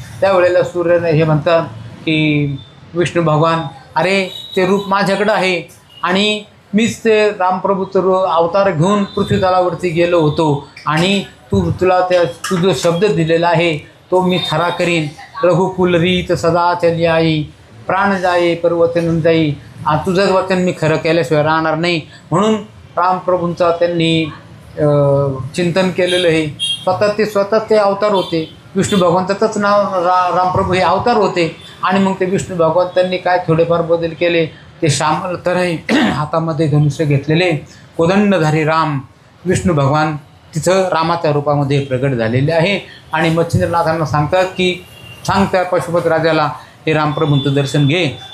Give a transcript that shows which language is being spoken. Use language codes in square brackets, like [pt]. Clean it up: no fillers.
[mr] त्यावेळेला सूर्य हे म्हणतात की विष्णू भगवान अरे ते रूप माझ्याकडं आहे आणि मीच ते रामप्रभूचं अवतार घेऊन पृथ्वीतलावरती गेलो होतो आणि तुला तू जो शब्द दिलेला आहे तो मी खरा करीन. [hi] रघुकुल रीत सदा चली आई प्राण जाई पर्वतन जाई. [mr] तुझंच वचन मी खरं केल्याशिवाय राहणार नाही. म्हणून रामप्रभूंचा त्यांनी चिंतन केलेलं आहे. स्वतः ते अवतार होते. विष्णू भगवंताचंच नाव रामप्रभू हे अवतार होते आणि मग ते विष्णू भगवान त्यांनी काय थोडेफार बदल केले. ते श्यामल तऱ्हे हातामध्ये धनुष्य घेतलेले कोदंडधारी राम विष्णू भगवान तिथं रामाच्या रूपामध्ये प्रगट झालेले आहे आणि मच्छिंद्रनाथांना सांगतात की सांग त्या पशुपत राजाला हे रामप्रभूंचं दर्शन घे.